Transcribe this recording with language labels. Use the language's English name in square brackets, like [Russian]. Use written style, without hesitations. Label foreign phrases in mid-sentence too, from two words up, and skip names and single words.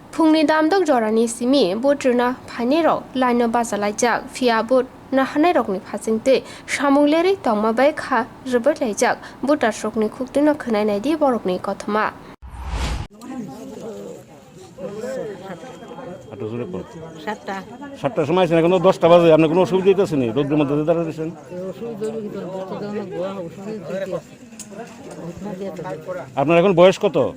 [Kok Borok] Fungni damdok jorani simi botrina phanero laino basalajak fia bot na hanai rokni phasingte samungleri tongmabai kha rubert laijak botar sokni khuktina khonai naidi borokni kothoma [Bangla] সাতটার সময় আছেন এখন 10টা বাজে আপনার কোনো অসুবিধা হইতেছে নি রোদ্রের মধ্যে দাঁড়িয়ে রয়েছেন আপনার এখন বয়স কত?